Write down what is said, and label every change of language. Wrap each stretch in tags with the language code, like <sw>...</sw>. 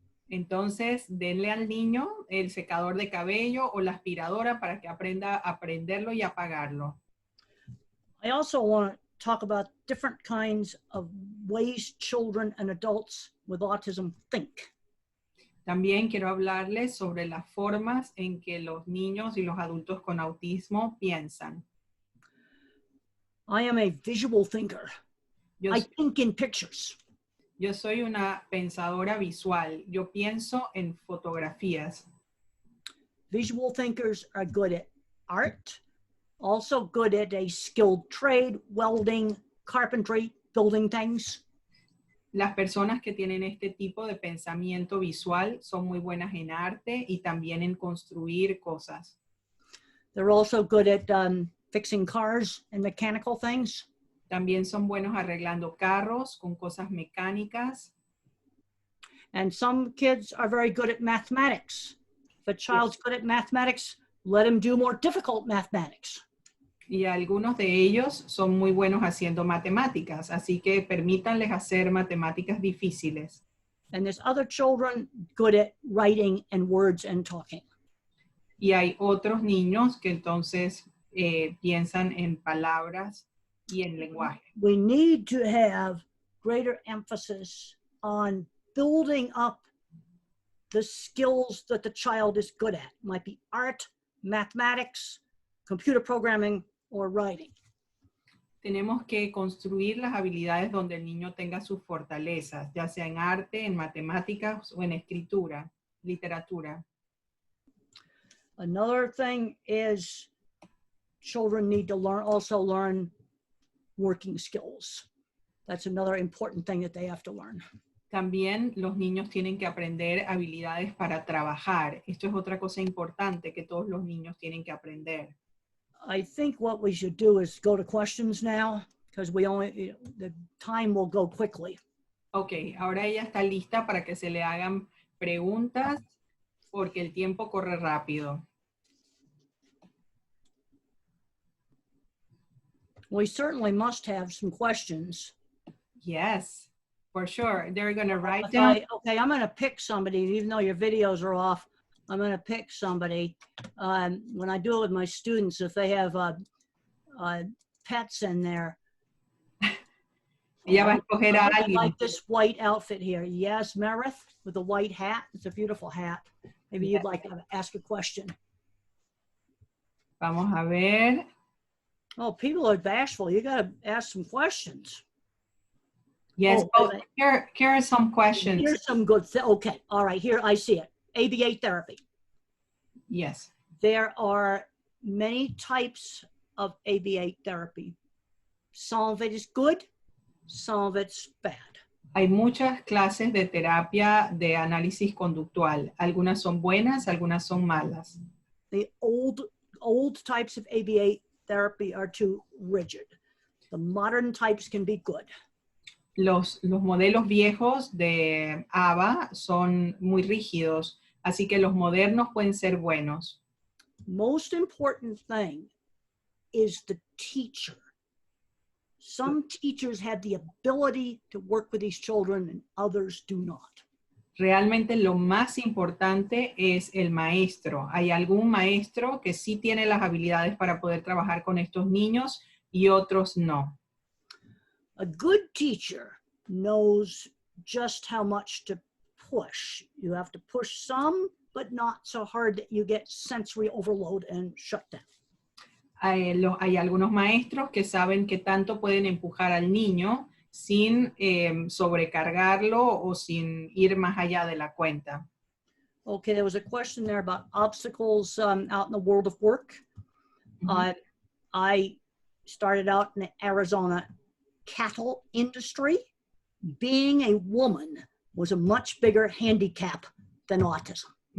<es>Entonces, denle al niño el secador de cabello o la aspiradora para que aprenda a prenderlo y apagarlo.</es> <en>I also want to talk about different kinds of ways children and adults with autism think.</en> <es>También quiero hablarles sobre las formas en que los niños y los adultos con autismo piensan.</es> <en>I am a visual thinker. I think in pictures.</en> <es>Yo soy una pensadora visual. Yo pienso en fotografías.</es> <en>Visual thinkers are good at art, also good at a skilled trade, welding, carpentry, building things.</en> <es>Las personas que tienen este tipo de pensamiento visual son muy buenas en arte y también en construir cosas.</es> <en>They're also good at fixing cars and mechanical things.</en> <es>También son buenos arreglando carros con cosas mecánicas.</es> <en>And some kids are very good at mathematics. If a child's good at mathematics, let him do more difficult mathematics.</en> <es>Y algunos de ellos son muy buenos haciendo matemáticas, así que permítanles hacer matemáticas difíciles.</es> <en>And there's other children good at writing and words and talking.</en> <es>Y hay otros niños que entonces piensan en palabras y en lenguaje.</es> <en>We need to have greater emphasis on building up the skills that the child is good at. It might be art, mathematics, computer programming, or writing.</en> <es>Tenemos que construir las habilidades donde el niño tenga sus fortalezas, ya sea en arte, en matemáticas o en escritura, literatura.</es> <en>Another thing is children need to learn working skills. That's another important thing that they have to learn.</en> <es>También los niños tienen que aprender habilidades para trabajar. Esto es otra cosa importante que todos los niños tienen que aprender.</es> <en>I think what we should do is go to questions now, because the time will go quickly.</en> <es>Ok, ahora ella está lista para que se le hagan preguntas porque el tiempo corre rápido.</es> <en>We certainly must have some questions. Yes, for sure. They're going to write down. Okay, I'm going to pick somebody, even though your videos are off. I'm going to pick somebody. When I do it with my students, if they have pets in there.</en> <es>Ella va a escoger a alguien.</es> <en>Like this white outfit here. Yes, Meredith, with the white hat. It's a beautiful hat. Maybe you'd like to ask a question.</en> <es>Vamos a ver.</es> <en>Oh, people are bashful. You got to ask some questions. Yes, here are some questions. Here's some good, okay, all right, here I see it. ABA therapy. Yes. There are many types of ABA therapy. Some of it is good, some of it's bad.</en> <es>Hay muchas clases de terapia de análisis conductual. Algunas son buenas, algunas son malas.</es> <en>The old types of ABA therapy are too rigid. The modern types can be good.</en> <es>Los modelos viejos de ABA son muy rígidos, así que los modernos pueden ser buenos.</es> <en>Most important thing is the teacher. Some teachers have the ability to work with these children and others do not.</en> <es>Realmente lo más importante es el maestro. Hay algún maestro que sí tiene las habilidades para poder trabajar con estos niños y otros no.</es> <en>A good teacher knows just how much to push. You have to push some, but not so hard that you get sensory overload and shut down.</en> <es>Hay algunos maestros que saben que tanto pueden empujar al niño sin sobrecargarlo o sin ir más allá de la cuenta.</es> <en>Okay, there was a question there about obstacles out in the world of work. I started out in the Arizona cattle industry. Being a woman was a much bigger handicap than autism.</en>